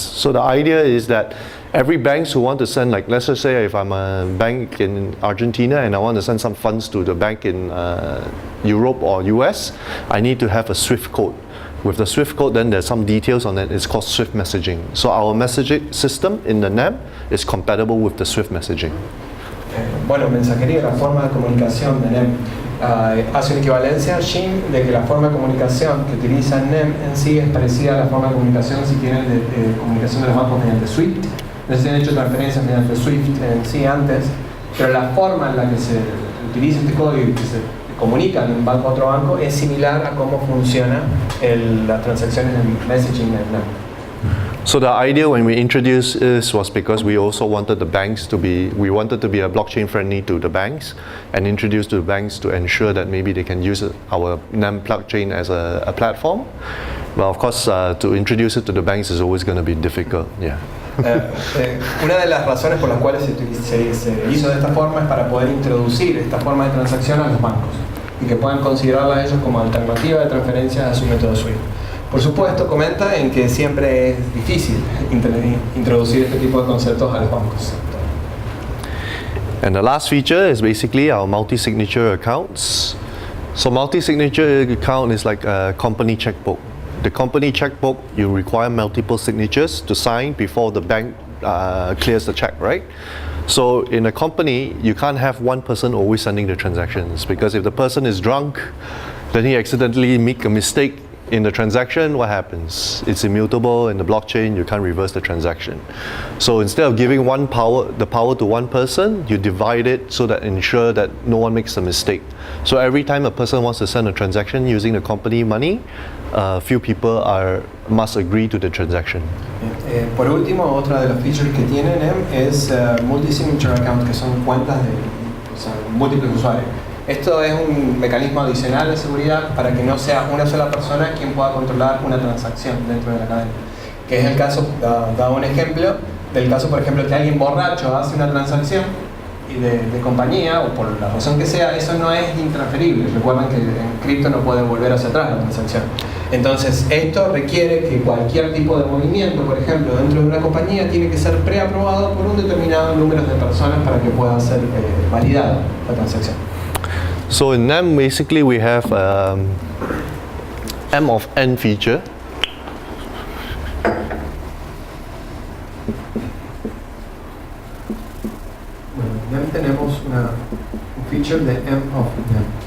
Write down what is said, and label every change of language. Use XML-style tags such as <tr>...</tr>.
<en>So the idea is that every banks who want to send, like let's just say if I'm a bank in Argentina and I want to send some funds to the bank in Europe or US, I need to have a Swift code. With the Swift code, then there's some details on it. It's called Swift messaging. So our messaging system in the NEM is compatible with the Swift messaging.</en> <es>Bueno, mensajería, la forma de comunicación de NEM hace una equivalencia Shin de que la forma de comunicación que utiliza NEM en sí es parecida a la forma de comunicación si tienen de comunicación de los bancos mediante Swift. No se han hecho transferencias mediante Swift en sí antes, pero la forma en la que se utiliza este código y que se comunica de un banco a otro banco es similar a cómo funciona las transacciones de messaging en NEM.</es> <en>So the idea when we introduced this was because we also wanted the banks to be, we wanted to be a blockchain friendly to the banks and introduce to the banks to ensure that maybe they can use our NEM blockchain as a platform. Well, of course, to introduce it to the banks is always going to be difficult. Yeah.</en> <es>Una de las razones por las cuales se hizo de esta forma es para poder introducir esta forma de transacción a los bancos y que puedan considerarla ellos como alternativa de transferencias a su método SWIFT. Por supuesto, comenta en que siempre es difícil introducir este tipo de conceptos a los bancos.</es> <en>And the last feature is basically our multi-signature accounts. So multi-signature account is like a company checkbook. The company checkbook, you require multiple signatures to sign before the bank clears the check, right? So in a company, you can't have one person always sending the transactions, because if the person is drunk, then he accidentally make a mistake in the transaction, what happens? It's immutable in the blockchain, you can't reverse the transaction. So instead of giving the power to one person, you divide it so that ensure that no one makes a mistake. So every time a person wants to send a transaction using the company money, few people must agree to the transaction.</en> <es>Por último, otra de las features que tiene NEM es multi-signature account, que son cuentas de múltiples usuarios. Esto es un mecanismo adicional de seguridad para que no sea una sola persona quien pueda controlar una transacción dentro de la cadena. Que es el caso, da un ejemplo, del caso por ejemplo que alguien borracho hace una transacción y de compañía o por la razón que sea, eso no es intransferible. Recuerden que en cripto no puede volver hacia atrás la transacción. Entonces esto requiere que cualquier tipo de movimiento, por ejemplo, dentro de una compañía tiene que ser preaprobado por un determinado número de personas para que pueda ser validada la transacción.</es> <en>So in NEM, basically we have M of N feature.</en> <es>Bueno, en NEM tenemos un feature de M of NEM.</es>